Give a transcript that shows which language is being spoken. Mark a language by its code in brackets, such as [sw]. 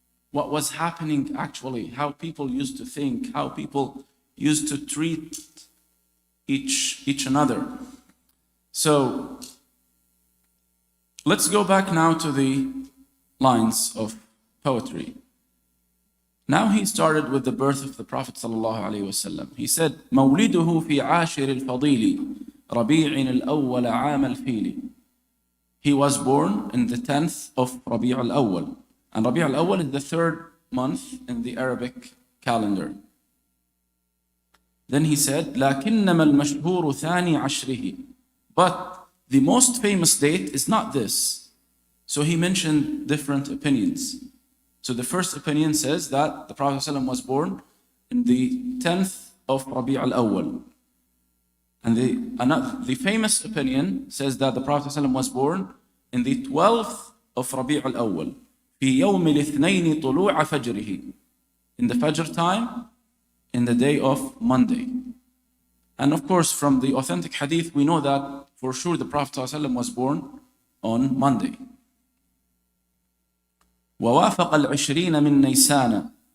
[en] What was happening actually, how people used to think, how people used to treat each another. So let's go back now to the lines of poetry. Now he started with the birth of the Prophet ﷺ. He said, [ar] مولده في عاشر الفضيل ربيع الأول عام الفيل. [en] He was born in the 10th of Rabi' al-Awwal. And Rabi' al-Awwal is the 3rd month in the Arabic calendar. Then he said, [ar] لكنما المشهور ثاني عشره. [en] But the most famous date is not this. So he mentioned different opinions. So the first opinion says that the Prophet ﷺ was born in the 10th of Rabi' al-Awwal. And the famous opinion says that the Prophet ﷺ was born in the 12th of Rabi' al-Awwal. [ar] في يوم الاثنين طلوع فجره. [en] In the Fajr time, in the day of Monday. And of course, from the authentic hadith, we know that for sure the Prophet ﷺ was born on Monday. [ar] ووافق العشرين من نيسان.